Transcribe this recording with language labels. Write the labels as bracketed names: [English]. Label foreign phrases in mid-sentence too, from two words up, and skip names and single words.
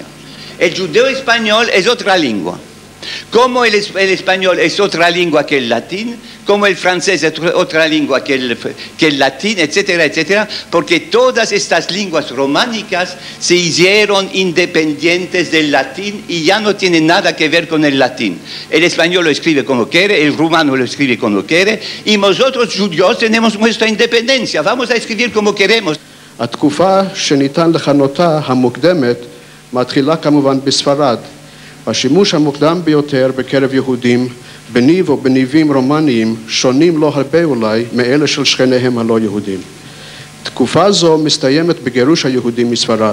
[Spanish] El judeo español es otra lengua. Como el español es otra lengua que el latín, como el francés es otra lengua que el latín, etcétera, etcétera, porque todas estas lenguas románicas se hicieron independientes del latín y ya no tienen nada que ver con el latín. El español lo escribe como quiere, el rumano lo escribe como quiere, y nosotros judíos tenemos nuestra independencia, vamos a escribir como queremos. [Hebrew] התקופה שניתן לכנותה המוקדמת מתחילה כמובן בספרד. השימוש המוקדם ביותר בקרב יהודים בניב או בניבים רומניים שונים לא הרבה אולי מאלה של שכניהם הלא יהודים. תקופה זו מסתיימת בגירוש היהודים מספרד.